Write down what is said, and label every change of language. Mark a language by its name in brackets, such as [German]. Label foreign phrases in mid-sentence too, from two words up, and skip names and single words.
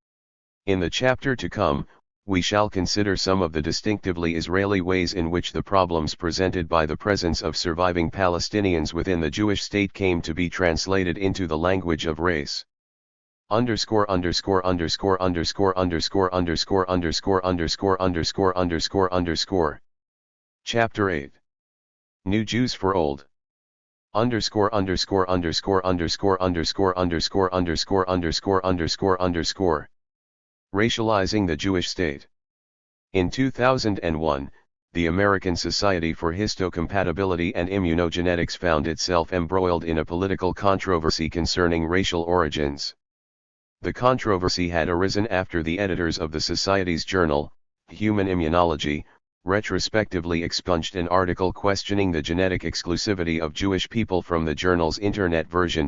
[English] In the chapter to come, we shall consider some of the distinctively Israeli ways in which the problems presented by the presence of surviving Palestinians within the Jewish state came to be translated into the language of race. Underscore underscore underscore underscore underscore underscore underscore underscore underscore underscore underscore. Chapter 8. New Jews for Old. Underscore underscore underscore underscore underscore underscore underscore underscore underscore underscore. Racializing the Jewish state. In 2001, the American Society for Histocompatibility and Immunogenetics found itself embroiled in a political controversy concerning racial origins. The controversy had arisen after the editors of the Society's journal, Human Immunology, retrospectively expunged an article questioning the genetic exclusivity of Jewish people from the journal's internet version.